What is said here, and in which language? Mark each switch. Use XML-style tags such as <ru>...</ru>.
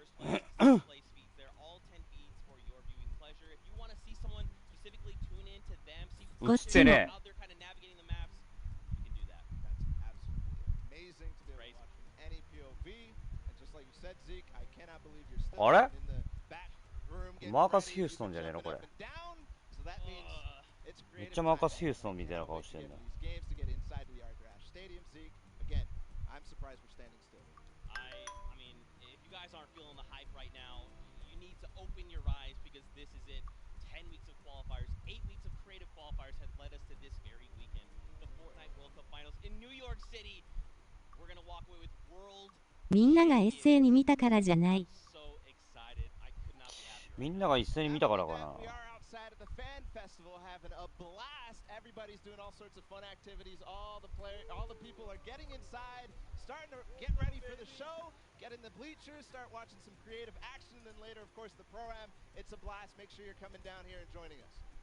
<en>The first place feeds. They're all 10 feeds for your viewing pleasure. If you want to see someone specifically tune in to them, see how they're kind of navigating the maps, you can do that. That's absolutely amazing to be able to watch from any POV. And just like you said, Zeke, I cannot believe you're still in the back room.</en> <ja>マーカス・ヒューストンじゃねえのこれ。</ja> <en>So that means it's</en> <ja>めっちゃマーカス・ヒューストンみたいな顔してんだ。</ja> <en>these games to get inside the Argrash Stadium, Zeke. Again, I'm surprised we're standing still. I mean, if you guys aren't feeling the hype right now, you need to open your eyes because this is it. 10 weeks of qualifiers, 8 weeks of creative qualifiers have led us to this very weekend. The Fortnite World Cup Finals in New York City. We're going to walk away with world.</en> <ja>みんなが一斉に見たからじゃない。</ja> <en>So excited. I could not be happier.</en> <ja>みんなが一斉に見たからかな。</ja> <en>We are outside of the fan festival having a blast. Everybody's doing all sorts of fun activities. All the people are getting inside, starting to get ready for the show, get in the bleachers, start watching some creative action, and then later, of course, the pro-am. It's a blast. Make sure you're coming down here and joining us.</en>